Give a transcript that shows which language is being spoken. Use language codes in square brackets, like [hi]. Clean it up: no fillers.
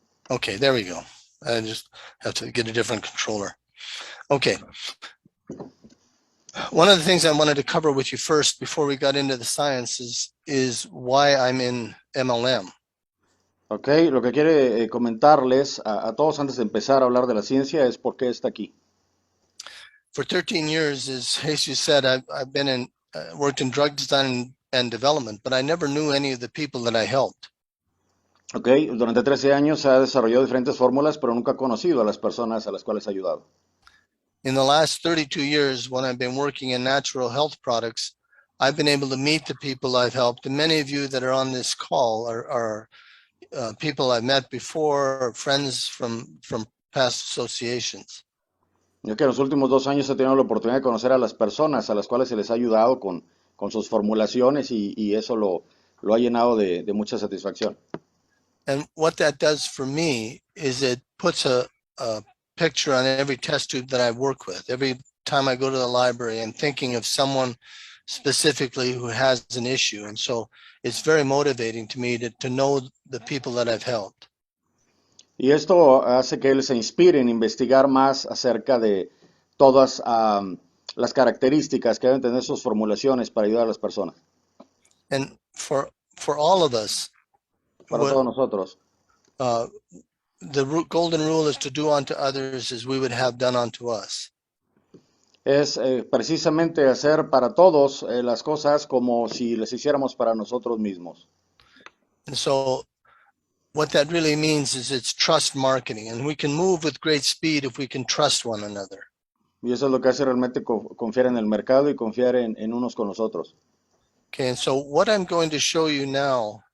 [en] Okay, there we go. I just have to get a different controller. Okay. One of the things I wanted to cover with you first before we got into the sciences is why I'm in MLM. [es] Ok, lo que quiere comentarles a todos antes de empezar a hablar de la ciencia es por qué está aquí. [en] For 13 years, as Jesus said, I've been in worked in drug design and development, but I never knew any of the people that I helped. [es] Ok, durante 13 años ha desarrollado diferentes fórmulas, pero nunca ha conocido a las personas a las cuales ha ayudado. [en] In the last 32 years, when I've been working in natural health products, I've been able to meet the people I've helped. And many of you that are on this call are people I've met before, or friends from past associations. [es] Yo que en los últimos 2 años he tenido la oportunidad de conocer a las personas a las cuales se les ha ayudado con sus formulaciones y eso lo ha llenado de mucha satisfacción. [en] And what that does for me is it puts a picture on every test tube that I work with. Every time I go to the library, I'm thinking of someone specifically who has an issue. And so it's very motivating to me to know the people that I've helped. [es] Y esto hace que él se inspire en investigar más acerca de todas las características que deben tener sus formulaciones para ayudar a las personas. [en] And for all of us, [es] Para todos nosotros. [en] The golden rule is to do unto others as we would have done unto us. [es] Es precisamente hacer para todos las cosas como si las hiciéramos para nosotros mismos. [en] And so what that really means is it's trust marketing, and we can move with great speed if we can trust one another. [es] Y eso es lo que hace realmente confiar en el mercado y confiar en unos con los otros. [en] Okay, and so what I'm going to show you now